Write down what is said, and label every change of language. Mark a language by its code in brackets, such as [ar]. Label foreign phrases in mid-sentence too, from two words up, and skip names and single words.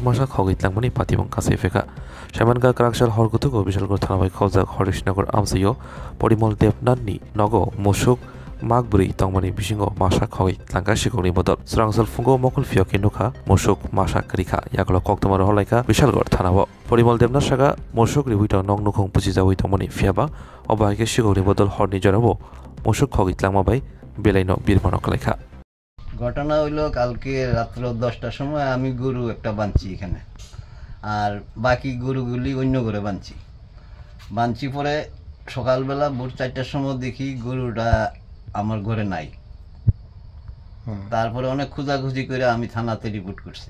[trp] मासा खगैतलांमनि पातिबं कासाइ फेका सामानगा क्राकशाल हर गुथुगो बिशालगर थाना बाय खौजाक हरिशनगर आमजायो परिमल देबनाथनि नगो मुसुक मागब्रै तंमनि बिसिंगो मासा खगैतलांगा सिगकनि बदल स्रांसल फुंगो मकुल फियके नुखा मुसुक मासा क्रिखा यागलो कक्तमर हलाइका बिशालगर थानाव परिमल देबनाथ सागा मुसुक रिहुइट नंग नुखं पुजिजावै तंमनि फियाबा अबायके सिगकनि बदल हरनि जराबो मुसुक खगैतलांमा बाय बेलाइनो बिरमानो कलाइखा [bn] ঘটনা হইল কালকে রাত্র 10টার সময় আমি গরু একটা বাঁধছি এখানে আর বাকি গরুগুলি অন্য ঘরে বাঁধছি পরে সকালবেলা ভোর 4টার সময় দেখি গরুটা আমার ঘরে নাই তারপরে অনেক খোঁজাখুঁজি করে আমি থানাতে রিপোর্ট করছি